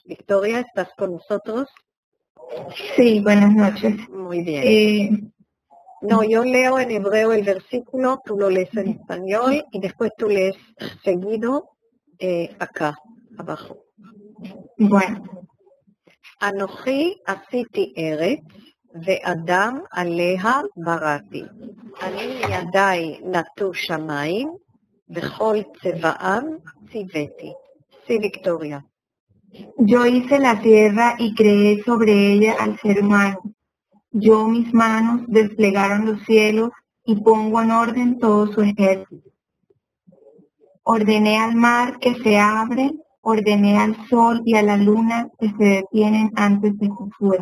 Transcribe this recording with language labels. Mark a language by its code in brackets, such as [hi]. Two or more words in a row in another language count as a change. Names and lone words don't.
[es] Victoria, ¿estás con nosotros? Sí, buenas noches. Muy bien. No, yo leo en hebreo el versículo, tú lo lees en español y después tú lees seguido acá, abajo. Bueno. [he] אנכי עשיתי ארץ ואדם עליה בראתי. אני ידי נטו שמים וכל צבאם צויתי. [es] Sí, Victoria. Yo hice la tierra y creé sobre ella al ser humano. Yo mis manos desplegaron los cielos y pongo en orden todo su ejército. Ordené al mar que se abre, ordené al sol y a la luna que se detienen antes de Josué.